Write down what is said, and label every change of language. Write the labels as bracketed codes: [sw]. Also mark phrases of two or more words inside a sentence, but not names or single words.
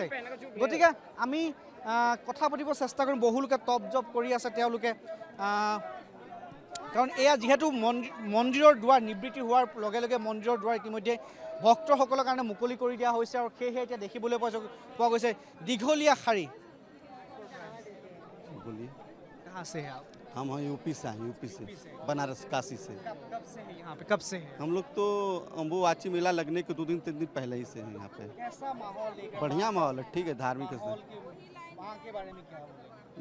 [as] গতিকে আমি কথা পাতিব চেষ্টা কৰিম। বহু লোকে টপ জপ কৰি আছে তেওঁলোকে, কাৰণ এয়া যিহেতু মন্দিৰৰ দুৱাৰ নিবৃত্তি হোৱাৰ লগে লগে মন্দিৰৰ দুৱাৰ ইতিমধ্যে ভক্তসকলৰ কাৰণে মুকলি কৰি দিয়া হৈছে আৰু সেয়েহে এতিয়া দেখিবলৈ পোৱা গৈছে দীঘলীয়া শাৰী। [hi] कहाँ से हैं आप? हम हैं यूपी से हैं, यूपी से बनारस काशी से। कब से हैं यहाँ पे? कब से हैं? हम लोग तो अम्बुबाची मेला लगने के 2 दिन 3 दिन पहले ही से हैं यहाँ पे। कैसा माहौल है? बढ़िया माहौल है, ठीक है, धार्मिक है। माँ के बारे में क्या बोलेंगे?